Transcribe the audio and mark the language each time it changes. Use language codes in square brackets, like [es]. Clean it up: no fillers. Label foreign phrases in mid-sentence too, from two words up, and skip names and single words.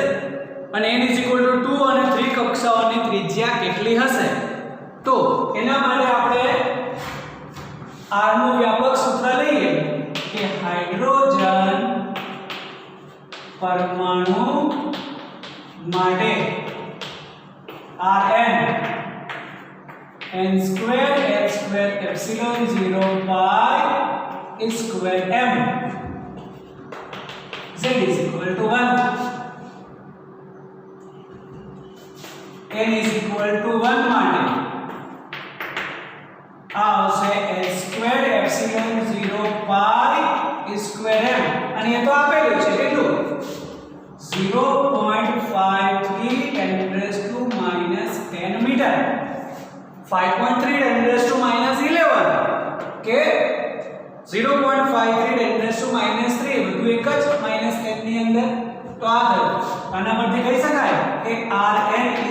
[gu] અને n = 2 અને 3 કક્ષાઓની ત્રિજ્યા કેટલી હશે? તો એના માટે આપણે r નું વ્યાપક સૂત્ર લઈએ કે હાઇડ્રોજન પરમાણુ માટે Rn [en] n square h square epsilon 0 pi square m z is equal to 1 n is equal to 1 માટે [gu] આ આવશે [en] h square epsilon 0 pi square m [gu] અને એ તો આપેલું છે કેટલું 0.53 10 મીટર 5.3 10 કે 0.53 10 3 બધું એક જ -10 ની અંદર તો આ થયું આના પરથી કહી શકાય કે Rn